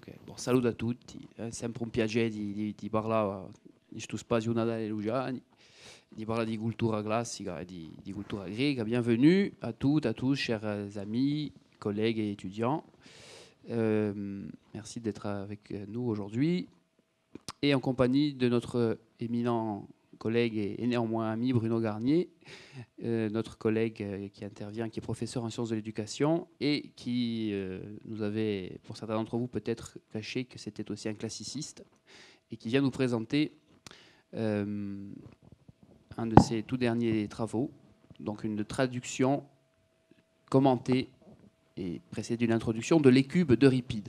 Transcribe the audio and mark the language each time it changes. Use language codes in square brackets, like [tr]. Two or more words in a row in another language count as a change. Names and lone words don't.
[fr] Bon, salut [it] a tutti, sempre un piacere di parlare di questo spazio Natale Lugiani, di parlare di cultura classica et di cultura greca. [fr] Bienvenue à toutes, à tous, chers amis, collègues et étudiants. Merci d'être avec nous aujourd'hui et en compagnie de notre éminent collègue et néanmoins ami Bruno Garnier, notre collègue qui intervient, qui est professeur en sciences de l'éducation et qui nous avait, pour certains d'entre vous, peut-être caché que c'était aussi un classiciste et qui vient nous présenter un de ses tout derniers travaux, donc une traduction commentée et précédée d'une introduction de l'Écube d'Euripide.